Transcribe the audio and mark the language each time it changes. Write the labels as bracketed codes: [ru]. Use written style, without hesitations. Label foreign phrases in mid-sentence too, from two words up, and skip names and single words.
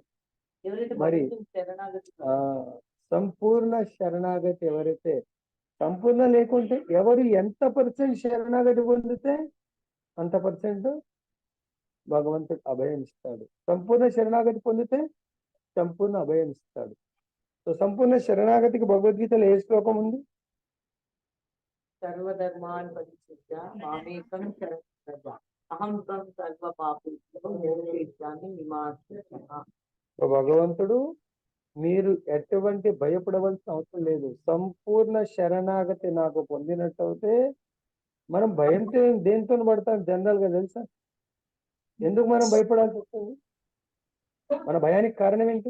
[te] మరి సంపూర్ణ శరణాగతి ఎవరైతే, సంపూర్ణ లేకుంటే ఎవరు ఎంత పర్సెంట్ శరణాగతి పొందితే అంత పర్సెంట్ భగవంతుడు అభయం ఇస్తాడు. సంపూర్ణ శరణాగతి పొందితే సంపూర్ణ అభయం ఇస్తాడు. సో సంపూర్ణ శరణాగతికి భగవద్గీతలో ఏ శ్లోకం ఉంది? [sa] సర్వధర్మాన్ పరిత్యజ్య మామేకం శరణం అహం త్వం సర్వ పాపేభ్యో మోక్షయిష్యామి నిమాస్య. [te] భగవంతుడు మీరు ఎటువంటి భయపడవలసిన అవసరం లేదు. సంపూర్ణ శరణాగతి నాకు పొందినట్టయితే, మనం భయంతో దేంతో పడతాం జనరల్ గా తెలుసా? ఎందుకు మనం భయపడాల్సి వస్తుంది? మన భయానికి కారణం ఏంటి?